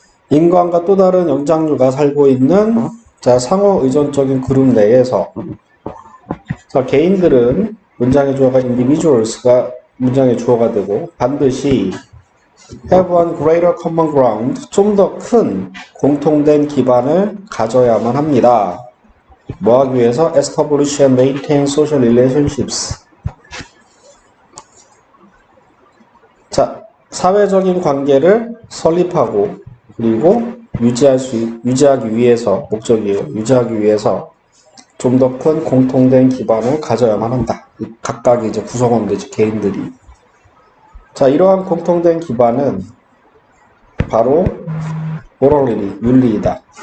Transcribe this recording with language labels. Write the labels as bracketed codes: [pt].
[ko] 인간과 또 다른 영장류가 살고 있는 자, 상호 의존적인 그룹 내에서 자, 개인들은 문장의 주어가 individuals가 문장의 주어가 되고 반드시 have one greater common ground 좀 더 큰 공통된 기반을 가져야만 합니다. 뭐 하기 위해서? [en] establish and maintain social relationships. [ko] 자, 사회적인 관계를 설립하고 그리고 유지하기 위해서 목적이에요. 유지하기 위해서 좀 더 큰 공통된 기반을 가져야만 한다. 각각의 이제 구성원들, 개인들이. 자, 이러한 공통된 기반은 바로 morality, 윤리이다.